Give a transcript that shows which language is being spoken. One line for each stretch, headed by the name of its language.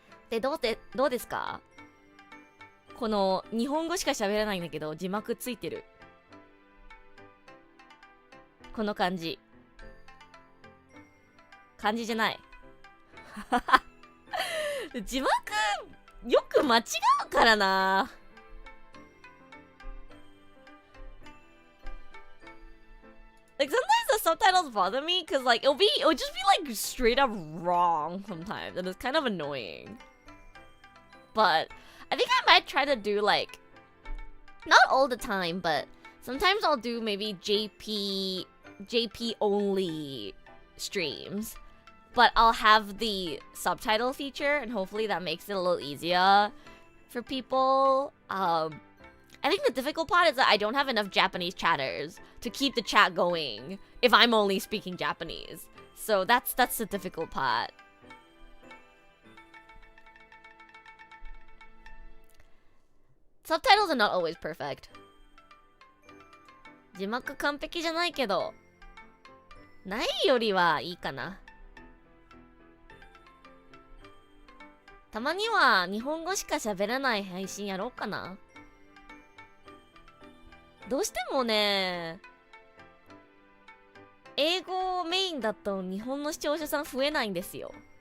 Japanese: で、どうですか？この日本語しか喋らないんだけど字幕ついてる。この感じ。漢字じゃない。字幕よく間違うからな。
English: Like sometimes the subtitles bother me because like it'll just be like straight up wrong sometimes and it's kind of annoying. But I think I might try to do like not all the time, but sometimes I'll do maybe JP only streams. But I'll have the subtitle feature and hopefully that makes it a little easier for people. I think the difficult part is that I don't have enough Japanese chatters to keep the chat going if I'm only speaking Japanese. So that's the difficult part. Subtitles are not always perfect.
Japanese: 字幕完璧じゃないけど、ないよりはいいかな。たまには日本語しか喋らない配信やろうかな。どうしてもね、英語メインだと日本の視聴者さん増えないんですよ。